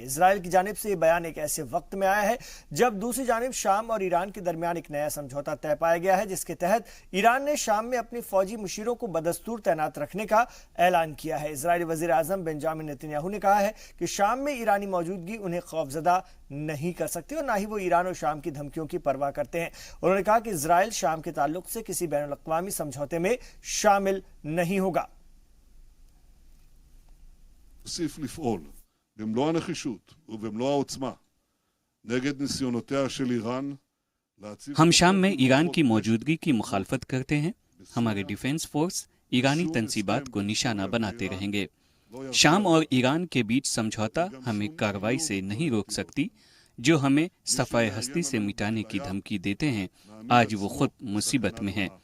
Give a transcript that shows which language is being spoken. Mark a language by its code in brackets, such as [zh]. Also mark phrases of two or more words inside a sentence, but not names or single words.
[ur] اسرائیل کی جانب سے یہ بیان ایک ایسے وقت میں آیا ہے جب دوسری جانب شام اور ایران کے درمیان ایک نیا سمجھوتہ طے پایا گیا ہے، جس کے تحت ایران نے شام میں اپنے فوجی مشیروں کو بدستور تعینات رکھنے کا اعلان کیا ہے. اسرائیلی وزیر اعظم بنیامین نیتن یاہو نے کہا ہے کہ شام میں ایرانی موجودگی انہیں خوفزدہ نہیں کر سکتی اور نہ ہی وہ ایران اور شام کی دھمکیوں کی پرواہ کرتے ہیں. انہوں نے کہا کہ اسرائیل شام کے تعلق سے کسی بین الاقوامی سمجھوتے میں شامل نہیں ہوگا. [he] נוסיף לפעול במלוא הנחישות ובמלוא העוצמה נגד ניסיונותיה של איראן להציב [ur] ہم شام میں ایران کی موجودگی کی مخالفت کرتے ہیں۔ ہمارے [en] defence force [ur] ایرانی تنصیبات کو نشانہ بناتے رہیں گے. شام اور ایران کے بیچ سمجھوتہ ہمیں کارروائی سے نہیں روک سکتی. جو ہمیں صفحۂ ہستی سے مٹانے کی دھمکی دیتے ہیں، آج وہ خود مصیبت میں ہیں.